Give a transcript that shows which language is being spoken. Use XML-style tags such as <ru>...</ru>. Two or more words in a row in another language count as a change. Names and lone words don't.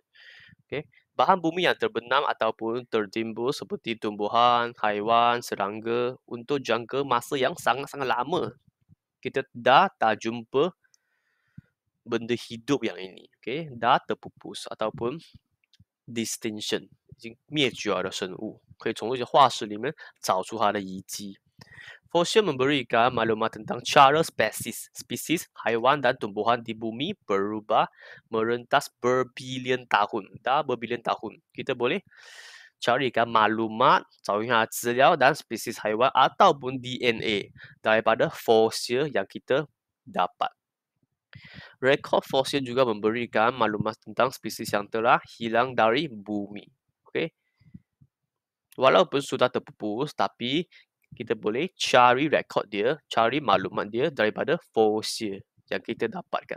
<ms>Okey, bahan bumi yang terbenam ataupun tertimbul seperti tumbuhan, haiwan, serangga untuk jangka masa yang sangat-sangat lama. Kita dah tak jumpa benda hidup yang ini, okey, dah terpupus ataupun distinction</ms> <zh>已经灭绝了的生物，可以从这些化石里面找出它的遗迹。</zh> <ms>Fosil memberikan maklumat tentang cara spesies haiwan dan tumbuhan di bumi berubah merentas berbilion tahun. Dah berbilion tahun. Kita boleh carikan maklumat,</ms> <zh>找一下资料</zh> <ms>dan spesies haiwan ataupun DNA daripada fosil yang kita dapat. Rekod fosil juga memberikan maklumat tentang spesies yang telah hilang dari bumi. Okay? Walaupun sudah terpupus, tapi kita boleh cari rekod dia, cari maklumat dia daripada fosil yang kita dapatkan.</ms>